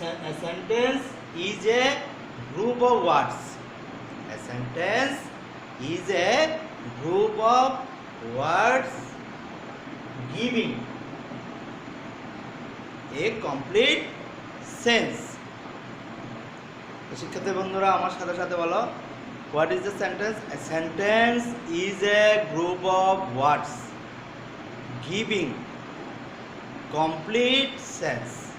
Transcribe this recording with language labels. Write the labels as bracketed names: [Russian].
[English] A sentence is a group of words. A sentence is a group of words giving a complete sense. [Bangla] শিক্ষার্থী বন্ধুরা আমার সাথে সাথে বলো, [English] What is the sentence? A sentence is a group of words giving complete sense.